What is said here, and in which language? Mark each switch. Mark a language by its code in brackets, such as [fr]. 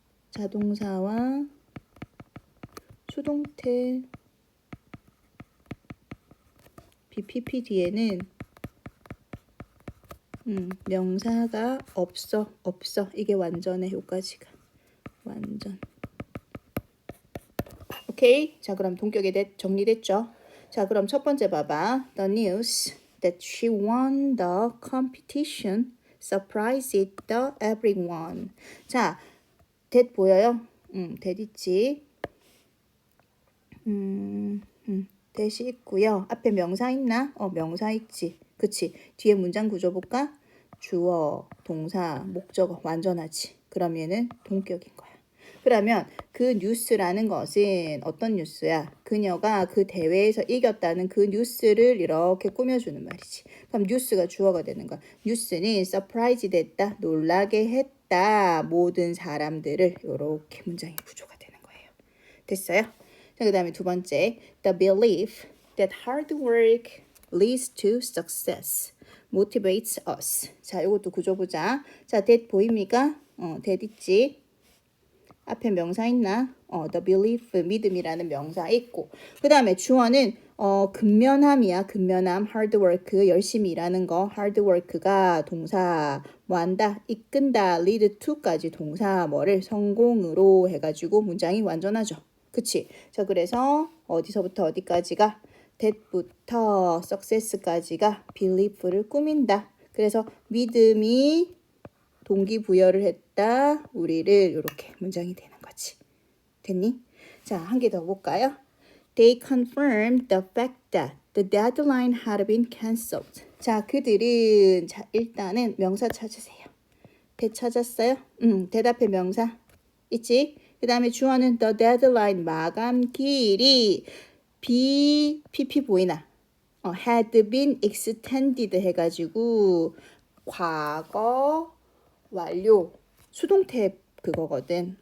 [ko] 자동사와 수동태 BPP 뒤에는 명사가 없어. 이게 완전해. 여기까지가 완전. 오케이. 자, 그럼 동격에 정리됐죠? 자, 그럼 첫 번째 봐봐. [en] The news that she won the competition surprised everyone. [ko] 자, that 보여요? that 있지. that이 있고요. 앞에 명사 있나? 명사 있지. 그치? 뒤에 문장 구조 볼까? 주어, 동사, 목적어 완전하지. 그럼 얘는 동격인 거야. 그러면 그 뉴스라는 것은 어떤 뉴스야? 그녀가 그 대회에서 이겼다는 그 뉴스를 이렇게 꾸며주는 말이지. 그럼 뉴스가 주어가 되는 거야. 뉴스는 서프라이즈 됐다, 놀라게 했다, 모든 사람들을. 이렇게 문장의 구조가 되는 거예요. 됐어요? 자, 그 다음에 두 번째, [en] the belief that hard work leads to success motivates us. [ko] 자, 이것도 구조 보자. 자, that 보입니까? that 있지. 앞에 명사 있나? the belief, 믿음이라는 명사 있고. 그 다음에 주어는 근면함이야. 근면함, hard work, 열심히 일하는 거. hard work가 동사 뭐 한다? 이끈다, lead to까지 동사 뭐를 성공으로 해가지고 문장이 완전하죠. 그치? 자, 그래서 어디서부터 어디까지가? that부터 success까지가 belief를 꾸민다. 그래서 믿음이 동기부여를 했다. 우리를 이렇게 문장이 되는 거지. 됐니? 자, 한 개 더 볼까요? [en] They confirmed the fact that the deadline had been cancelled. [ko] 자, 그들은 자, 일단은 명사 찾으세요. that 찾았어요? 대답해 명사 있지? 그 다음에 주어는 the deadline 마감기일이 PP 보이나? [en] had been extended [ko] 해가지고 과거 완료 수동태 그거거든.